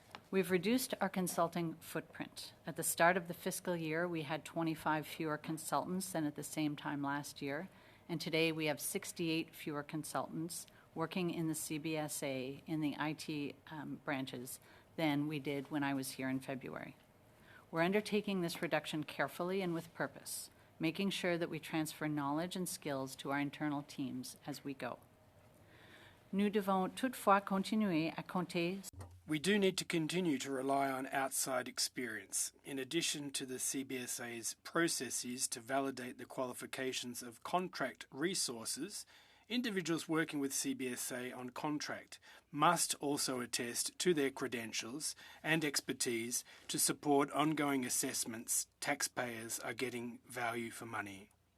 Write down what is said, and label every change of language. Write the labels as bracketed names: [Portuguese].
[English] We've reduced our consulting footprint. At the start of the fiscal year, we had 25 fewer consultants than at the same time last year, and today we have 68 fewer consultants working in the CBSA in the IT branches than we did when I was here in February. We're undertaking this reduction carefully and with purpose, making sure that we transfer knowledge and skills to our internal teams as we go. [French] Nous devons toutefois continuer à compter. [English] We do need to continue to rely on outside experience, in addition to the CBSA's processes to validate the qualifications of contract resources. Individuals working with CBSA on contract must also attest to their credentials and expertise to support ongoing assessments taxpayers are getting value for money.